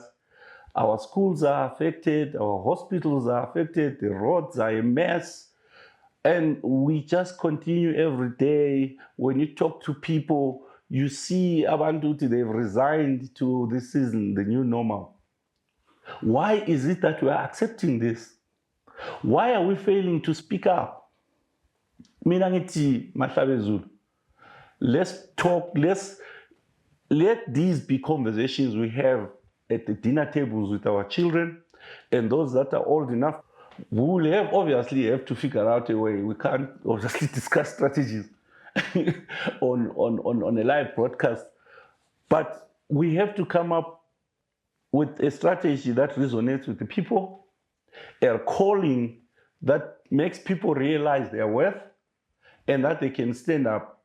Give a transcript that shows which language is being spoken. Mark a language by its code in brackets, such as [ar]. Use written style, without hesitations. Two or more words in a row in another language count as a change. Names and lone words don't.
[en] Our schools are affected, our hospitals are affected, the roads are a mess, and we just continue every day. When you talk to people, you see Abantu, they've resigned to this season, the new normal. Why is it that we are accepting this? Why are we failing to speak up? [nd] Mina ngithi Mahlabezulu, [en] Let's talk. Let these be conversations we have at the dinner tables with our children, and those that are old enough, we will obviously have to figure out a way. We can't obviously discuss strategies on a live broadcast, but we have to come up with a strategy that resonates with the people, a calling that makes people realize their worth and that they can stand up.